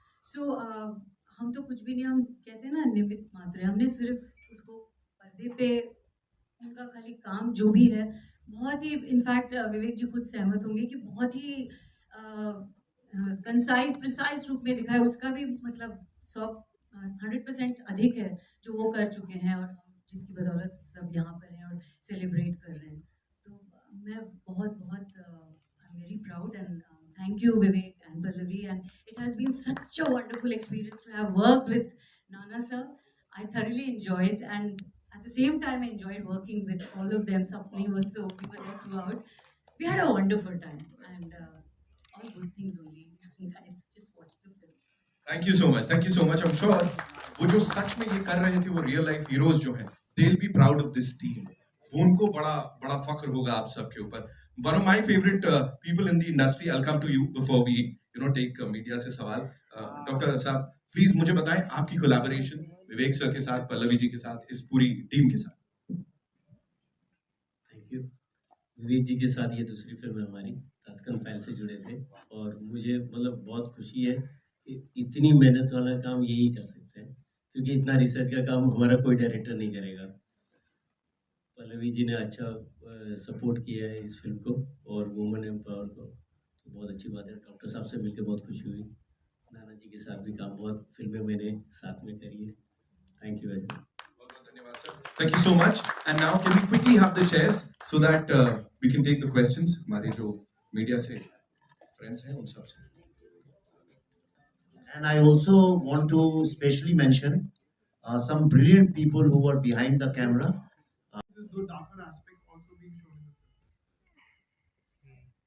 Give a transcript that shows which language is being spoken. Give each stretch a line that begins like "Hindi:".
Hindi: सो हम तो कुछ भी नहीं, हम कहते हैं ना निमित्त मात्र, हमने सिर्फ उसको पर्दे पे उनका खाली काम जो भी है, बहुत ही, इनफैक्ट विवेक जी खुद सहमत होंगे कि बहुत ही कंसाइज प्रिसाइज रूप में दिखाया. उसका भी मतलब 100% अधिक है जो वो कर चुके हैं, और जिसकी बदौलत सब यहाँ पर हैं और सेलिब्रेट कर रहे हैं. तो मैं बहुत
English: I am very proud, and thank you, Vivek and Pallavi. And it has been such a wonderful experience to have worked with Nana sir. I thoroughly enjoyed, and at the same time, I enjoyed working with all of them. Sapni was so we were there throughout. We had a wonderful time, and all good things only. Guys, just watch the film. Thank you so much, thank you so much. I am sure
Hindi: वो जो सच में ये कर रहे थे,
English: वो real life heroes जो हैं, they will be proud of this team.
Hindi: वो उनको बड़ा बड़ा फख्र होगा आप सबके ऊपर।
English: One of my favourite people in the industry, I will come to you before we take media से सवाल।
Hindi: डॉक्टर साहब प्लीज मुझे बताएं आपकी कोलैबोरेशन विवेक सर के साथ, पल्लवी जी के साथ, इस पूरी टीम के साथ।
English: Thank you.
Hindi: विवेक जी के साथ ये दूसरी फिल्म है हमारी, ताशकंद फाइल से जुड़े थे, और मुझे मतलब बहुत खुशी है कि इतनी मेहनत वाला काम यही कर सकते हैं, क्योंकि इतना रिसर्च का काम हमारा कोई डायरेक्टर नहीं करेगा। पल्लवी जी ने अच्छा सपोर्ट किया है इस फिल्म को और वुमेन एम्पावर को, तो बहुत अच्छी बात है। डॉक्टर साहब से मिलकर बहुत खुशी हुई। नाना जी के साथ भी काम, बहुत फिल्में मैंने साथ में करी है।
English: Thank you very much. Thank you so much. And now can we quickly have the chairs so that we can take the questions?
Hindi: हमारे जो मीडिया से फ्रेंड्स हैं उन सब से।
English: And I also want to specially mention some brilliant people who were behind the camera. The darker aspects also being shown in the film.